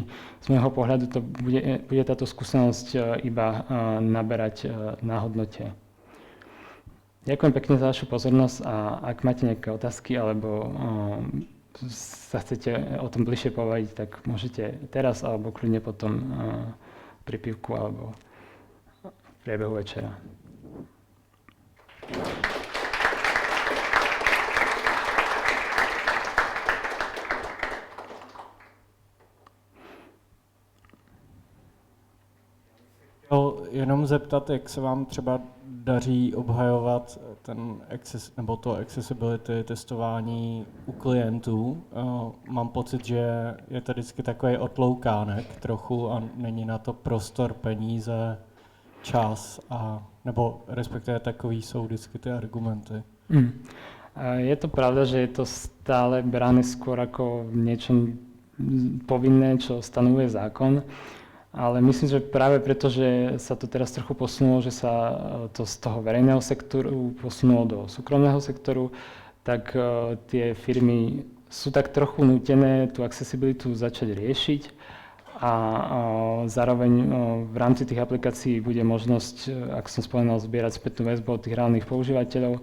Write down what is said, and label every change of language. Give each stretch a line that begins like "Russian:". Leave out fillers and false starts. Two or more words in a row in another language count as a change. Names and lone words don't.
Slovak: Z môjho pohľadu to bude táto skúsenosť iba naberať na hodnote. Ďakujem pekne za vašu pozornosť a ak máte nejaké otázky alebo sa chcete o tom bližšie povedať, tak môžete teraz alebo kľudne potom pri pivku alebo v priebehu večera.
Czech: Jenom zeptat, jak se vám třeba daří obhajovat nebo to accessibility testování u klientů. Mám pocit, že je to vždycky takový otloukánek trochu a není na to prostor, peníze, čas, nebo respektive takový jsou vždycky ty argumenty.
Slovak: Je to pravda, že je to stále brané skôr ako niečo povinné, čo stanovuje zákon. Ale myslím, že práve preto, že sa to teraz trochu posunulo, že sa to z toho verejného sektoru posunulo do súkromného sektoru, tak tie firmy sú tak trochu nútené tú accessibilitu začať riešiť a zároveň v rámci tých aplikácií bude možnosť, ako som spomenul, zbierať spätnú väzbu od tých reálnych používateľov.